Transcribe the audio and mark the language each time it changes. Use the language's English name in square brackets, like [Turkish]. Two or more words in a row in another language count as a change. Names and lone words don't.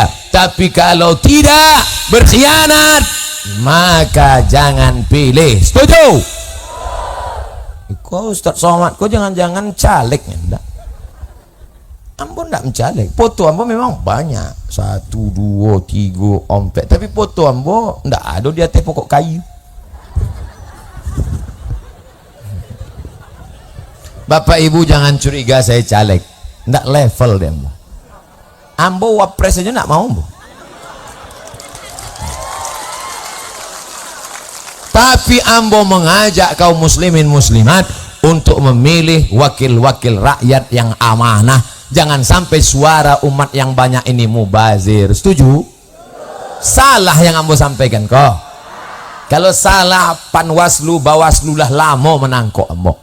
[Indonesian] Tapi kalau tidak, berkhianat, maka jangan pilih. Setuju? Kau Ustaz Somad, kau jangan-jangan caleg enggak? [Minangkabau] Ambo ndak mencaleg. [Indonesian] Foto ambo memang banyak, 1, 2, 3, 4. Tapi foto ambo ndak ada di atas pokok kayu. Bapak Ibu jangan curiga saya caleg, ndak level deh ambo. [Minangkabau] Ambo wapres aja ndak mau ambo. [Indonesian] Tapi ambo mengajak kaum muslimin muslimat untuk memilih wakil-wakil rakyat yang amanah. Jangan sampai suara umat yang banyak ini mubazir. Setuju? Salah yang ambo sampaikan kok. Kalau salah, Panwaslu, Bawaslu lah lama menangkok ambo.